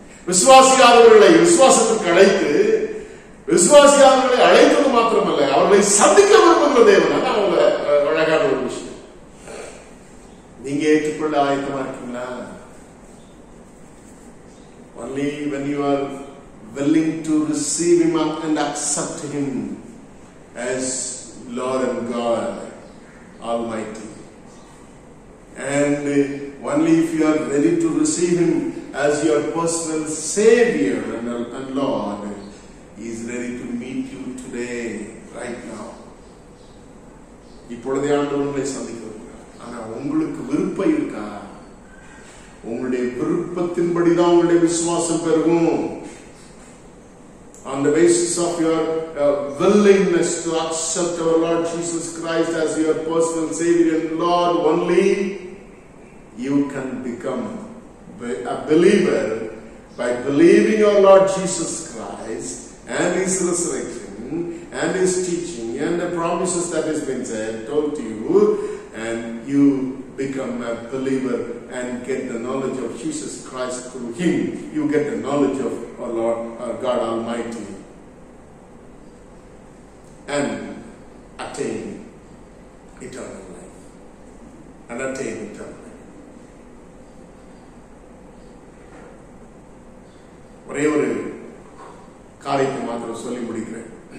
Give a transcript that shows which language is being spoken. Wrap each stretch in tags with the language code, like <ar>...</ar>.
<ta>விசுவாசியாதவர்களை விசுவாசத்திற்கு அழைத்து, விசுவாசியாதவர்களை அழைத்தது மாத்திரமல்ல, அவர்களை சந்திக்க விரும்புகிற தேவன். அதான் அவங்க அழகான ஒரு விஷயம். நீங்க ஏற்றுக்கொள்ள ஆயத்தமா இருக்கீங்களா?</ta> <en>Only when you are willing to receive Him and accept Him as Lord and God Almighty, and only if you are ready to receive Him as your personal Savior and Lord, He is ready to meet you today, right now.</en> <ta>இப்பொழுதே ஆண்டவர் உங்களை சந்திக்க விரும்புகிறார். ஆனா உங்களுக்கு விருப்பம் இருக்கா? உங்களுடைய விருப்பத்தின்படிதான் உங்களுடைய விசுவாசம் பெருகும்.</ta> <en>On the basis of your willingness to accept our Lord Jesus Christ as your personal Savior and Lord, only you can become a believer by believing your Lord Jesus Christ and His resurrection and His teaching and the promises that has been said, told to you, and you become a believer and get the knowledge of Jesus Christ through Him. You get the knowledge of our Lord, our God Almighty, and attain eternal life. And attain eternal life.</en> <ta>ஒரே ஒரு காரியத்தை மாத்திரம் சொல்லி முடிக்கிறேன்.</ta>